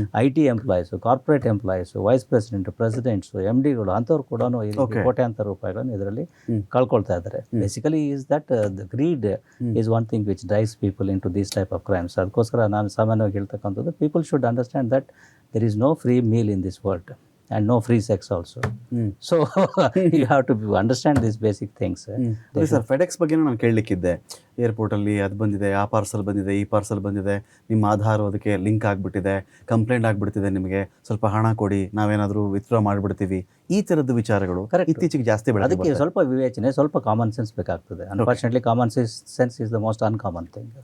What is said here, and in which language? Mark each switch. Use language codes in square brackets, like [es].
[kn] IT employees, corporate employees, wise presidents, MDಗಳು ಅಂಥವ್ರು ಕೂಡ ಕೋಟ್ಯಾಂತರ ರೂಪಾಯಿಗಳನ್ನು ಇದರಲ್ಲಿ ಕಳ್ಕೊಳ್ತಾ ಇದ್ದಾರೆ. [en] Basically is that the greed is one thing which drives people in to these type of crimes. [kn] ಅದಕ್ಕೋಸ್ಕರ ನಾನು ಸಾಮಾನ್ಯವಾಗಿ ಹೇಳ್ತಕ್ಕಂಥದ್ದು, [en] People should understand that there is no free meal in this world and no free sex also. So you have to understand these basic things. [kn] Sir, FedEx ಬಗ್ಗೆ ನಾನು ಕೇಳಲಿಕ್ಕಿದ್ದೆ. ಏರ್ಪೋರ್ಟಲ್ಲಿ ಅದು ಬಂದಿದೆ, ಆ parcel ಬಂದಿದೆ, ಈ ಪಾರ್ಸಲ್ ಬಂದಿದೆ, ನಿಮ್ಮ ಆಧಾರ್ ಅದಕ್ಕೆ ಲಿಂಕ್ ಆಗಿಬಿಟ್ಟಿದೆ, ಕಂಪ್ಲೇಂಟ್ ಆಗಿಬಿಡ್ತಿದೆ, ನಿಮಗೆ ಸ್ವಲ್ಪ ಹಣ ಕೊಡಿ, ನಾವೇನಾದರೂ ವಿತ್ಡ್ರಾ ಮಾಡಿಬಿಡ್ತೀವಿ, ಈ ಥರದ್ದು ವಿಚಾರಗಳು ಇತ್ತೀಚೆಗೆ ಜಾಸ್ತಿ ಬೆಳೆದಿದೆ. ಅದಕ್ಕೆ ಸ್ವಲ್ಪ ವಿವೇಚನೆ, ಸ್ವಲ್ಪ ಕಾಮನ್ ಸೆನ್ಸ್ ಬೇಕಾಗ್ತದೆ. [en] Unfortunately common sense is the most uncommon thing.